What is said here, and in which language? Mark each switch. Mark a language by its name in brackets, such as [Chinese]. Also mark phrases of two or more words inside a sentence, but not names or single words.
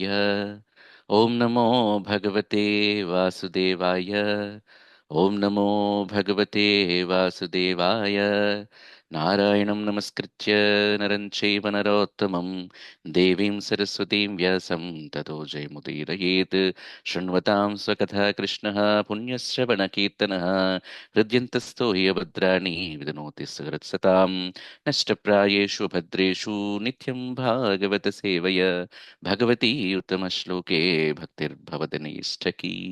[Sanskrit] ఓం నమో భగవతే వాసుదేవాయ. ఓం నమో భగవతే వాసుదేవాయ. నారాయణం నమస్కృత్య నరం చైవ నరోత్తమం దేవీం సరస్వతీం వ్యాసం తతో జయముదీరయేత్. శృణ్వతాం స్వకథా కృష్ణः పుణ్యశ్రవణకీర్తనः హృద్యంతస్థో హి భద్రాణి విదనోతి సహృత్సతాం నష్టప్రాయేషు భద్రేషు నిత్యం భాగవత సేవయ భగవతి ఉత్తమ శ్లోకే భక్తిర్భవతి నైష్టకీ.